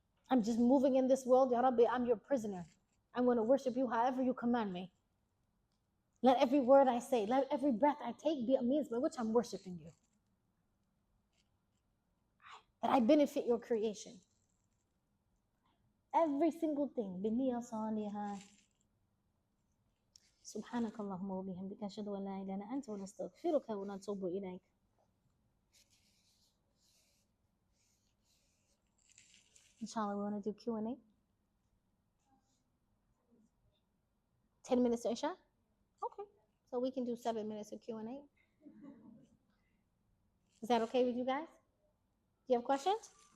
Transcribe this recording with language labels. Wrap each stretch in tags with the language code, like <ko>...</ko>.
<en>I'm just moving in this world, Ya Rabbi, I'm your prisoner. I'm going to worship you however you command me. Let every word I say, let every breath I take be a means by which I'm worshiping you. That I benefit your creation. Every single thing.</en> <ar>بِنِيَّةٍ صَالِحَةٍ سبحانك اللهم وبحمدك أشهد أن لا إله إلا أنت ونستغفرك ونتوب إليك.</ar> <en>Inshallah, we want to do Q&A. 10 minutes to Isha? Okay. So we can do 7 minutes of Q&A. Is that okay with you guys? Do you have questions?</en>